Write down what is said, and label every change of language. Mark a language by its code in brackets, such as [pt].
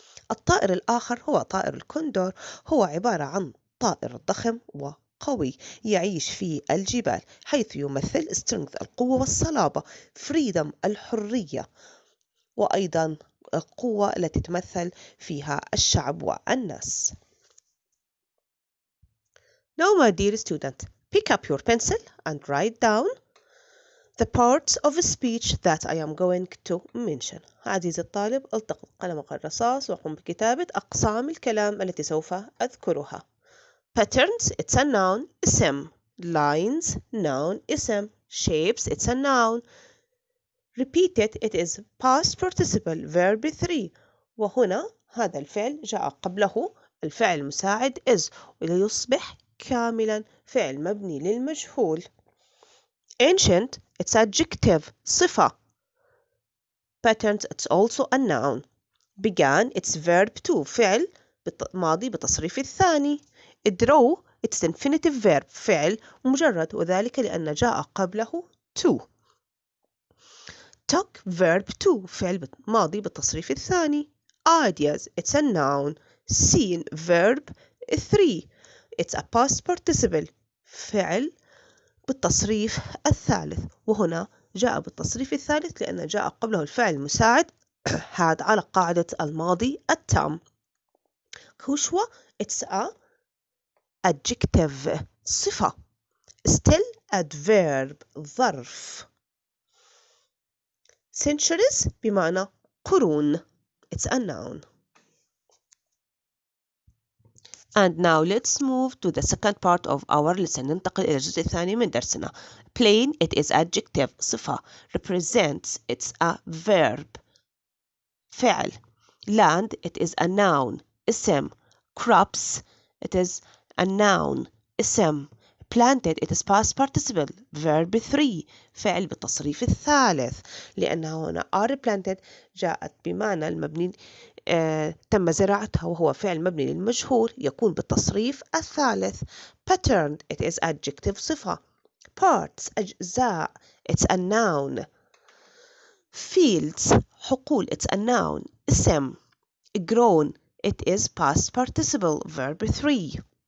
[ar] الطائر الآخر هو طائر الكندور، هو عبارة عن طائر ضخم وقوي يعيش في الجبال، حيث يمثل strength القوة والصلابة، freedom الحرية، وأيضا القوة التي تمثل فيها الشعب والناس. [en] Now, my dear student, pick up your pencil and write down the parts of a speech that I am going to mention. [ar] عزيزي الطالب، التقط قلمك الرصاص وقم بكتابة أقسام الكلام التي سوف أذكرها. [en] Patterns, it's a noun, اسم. Lines, noun, اسم. Shapes, it's a noun. Repeated, it is past participle, verb 3. [ar] وهنا هذا الفعل جاء قبله الفعل المساعد is، وليصبح كاملا فعل مبني للمجهول. [en] Ancient, it's adjective، صفة. Patterns, it's also a noun. Began, it's verb 2، [ar] فعل ماضي بتصريف الثاني. [en] Draw, it's infinitive verb، [ar] فعل مجرد، وذلك لأن جاء قبله to. [en] Took, verb 2، [ar] فعل ماضي بالتصريف الثاني. [en] Ideas, it's a noun. Seen, verb 3، it's a past participle، [ar] فعل بالتصريف الثالث، وهنا جاء بالتصريف الثالث لأن جاء قبله الفعل المساعد had على قاعدة الماضي التام. [en] Quechua, it's a adjective، صفة. Still, adverb، ظرف. Centuries [ar] بمعنى قرون، [en] it's a noun. And now let's move to the second part of our lesson. [ar] ننتقل إلى الجزء الثاني من درسنا. [en] Plain, it is adjective، صفة. Represents, it's a verb، فعل. Land, it is a noun، اسم. crops it is a noun اسم. planted it is past participle verb 3 [ar] فعل بالتصريف الثالث لأنه هنا are planted جاءت بمعنى المبني تم زراعتها وهو فعل مبني للمجهول يكون بالتصريف الثالث. [en] pattern it is adjective صفة. parts أجزاء it's a noun. fields حقول it's a noun اسم. grown it is past participle verb 3.